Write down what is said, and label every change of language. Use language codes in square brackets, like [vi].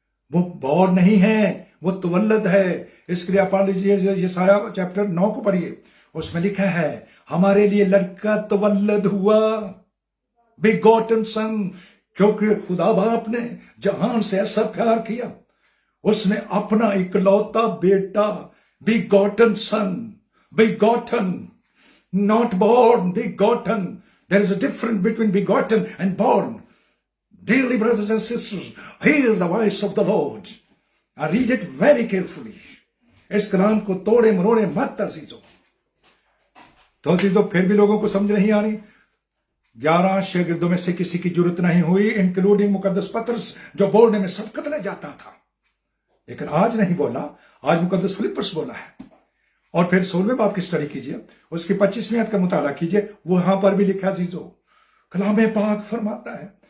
[ur] وہ بور نہیں ہے، وہ تولد ہے۔ اس کے لیے آپ پڑھ لیجیے یسایہ چیپٹر 9 کو پڑھیے، اس میں لکھا ہے ہمارے لیے لڑکا تولد ہوا، بیگوٹن سن، کیونکہ خدا باپ نے جہان سے ایسا پیار کیا، اس نے اپنا اکلوتا بیٹا، [en] begotten son, begotten, not born, begotten. There is a difference between begotten and born. Dearly brothers and sisters, hear the voice of the Lord. I read it very carefully. [ur] اس کلام کو توڑے مروڑے مت عزیزو۔ تو عزیزو پھر بھی لوگوں کو سمجھ نہیں آ رہی۔ 11 شاگردوں میں سے کسی کی ضرورت نہیں ہوئی انکلوڈنگ مقدس پطرس جو بولنے میں سبقت لے جاتا تھا، لیکن آج نہیں بولا، آج مقدس فلپس بولا ہے۔ اور پھر 16ویں باب کی اسٹڈی کیجئے، اس کی 25ویں آیت کا مطالعہ کیجئے، وہاں پر بھی لکھا عزیزو، کلام پاک فرماتا ہے،